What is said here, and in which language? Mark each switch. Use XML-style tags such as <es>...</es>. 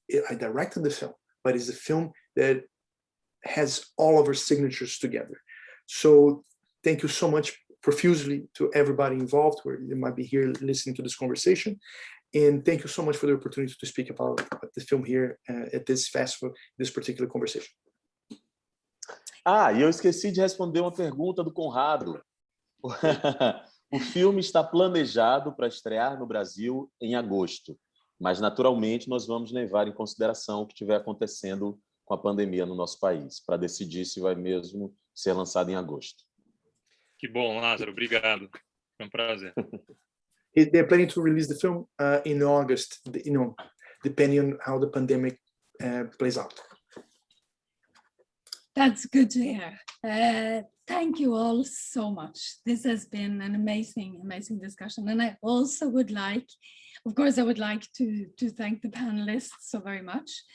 <en>I directed the film, but it's a film that has all of our signatures together. So thank you so much profusely to everybody involved who might be here listening to this conversation. And thank you so much for the opportunity to speak about the film here at this festival, this particular conversation.</en> <pt>E eu esqueci de responder uma pergunta do Conrado. O filme está planejado para estrear no Brasil em agosto, mas naturalmente nós vamos levar em consideração o que estiver acontecendo com a pandemia no nosso país, para decidir se vai mesmo ser lançado em agosto. Que bom, Lázaro, obrigado. Foi um prazer.</pt> <en>They're planning to release the film in August, depending on how the pandemic plays out. That's good to hear. Thank you all so much. This has been an amazing, amazing discussion. And I also would like, of course, I would like to thank the panelists so very much.</en>